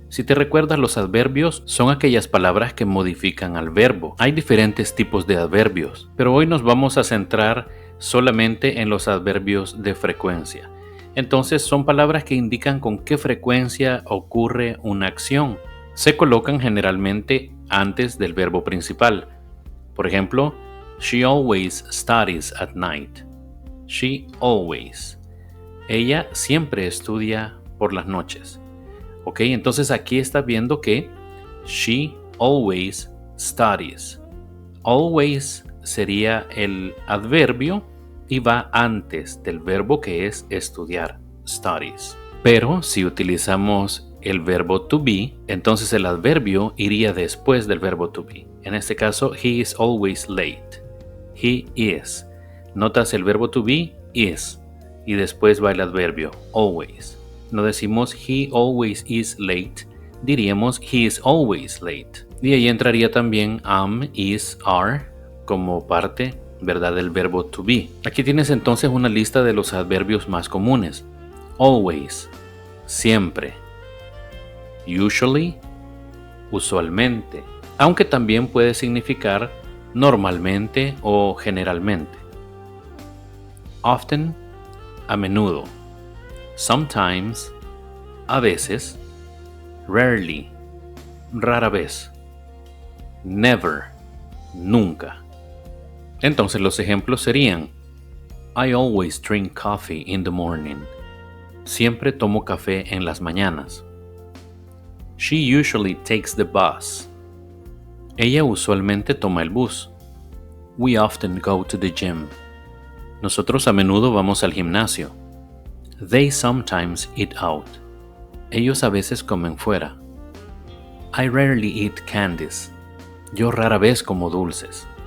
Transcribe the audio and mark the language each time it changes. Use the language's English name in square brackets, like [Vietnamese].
[Spanish] Si te recuerdas, los adverbios son aquellas palabras que modifican al verbo. Hay diferentes tipos de adverbios, pero hoy nos vamos a centrar solamente en los adverbios de frecuencia. Entonces, son palabras que indican con qué frecuencia ocurre una acción. Se colocan generalmente antes del verbo principal. Por ejemplo, [English] she always studies at night. She always. [Spanish] Ella siempre estudia por las noches. Ok, entonces aquí está viendo que [English] she always studies. [Spanish] Always sería el adverbio y va antes del verbo que es estudiar, studies. Pero si utilizamos el verbo to be, entonces el adverbio iría después del verbo to be. En este caso, [English] he is always late. He is. [Spanish] Notas el verbo to be, is. Y después va el adverbio, always. No decimos [English] he always is late, [Spanish] diríamos [English] he is always late. [Spanish] Y ahí entraría también am, is, are como parte, ¿verdad?, del verbo to be. Aquí tienes entonces una lista de los adverbios más comunes. Always, siempre. Usually, usualmente, aunque también puede significar normalmente o generalmente. Often, a menudo. Sometimes, a veces. Rarely, rara vez. Never, nunca. Entonces los ejemplos serían: [English] I always drink coffee in the morning. [Spanish] Siempre tomo café en las mañanas. [English] She usually takes the bus. [Spanish] Ella usualmente toma el bus. [English] We often go to the gym. [Spanish] Nosotros a menudo vamos al gimnasio. [English] They sometimes eat out. [Spanish] Ellos a veces comen fuera. [English] I rarely eat candies. [Spanish] Yo rara vez como dulces.